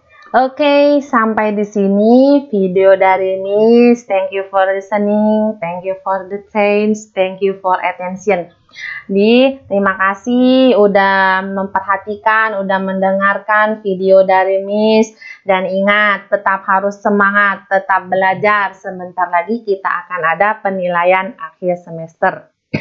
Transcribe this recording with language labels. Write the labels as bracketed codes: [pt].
[id] Oke, sampai di sini video dari Miss. [en] Thank you for listening, thank you for the change, thank you for attention. [id] Terima kasih udah memperhatikan, udah mendengarkan video dari Miss. Dan ingat, tetap harus semangat, tetap belajar. Sebentar lagi kita akan ada penilaian akhir semester.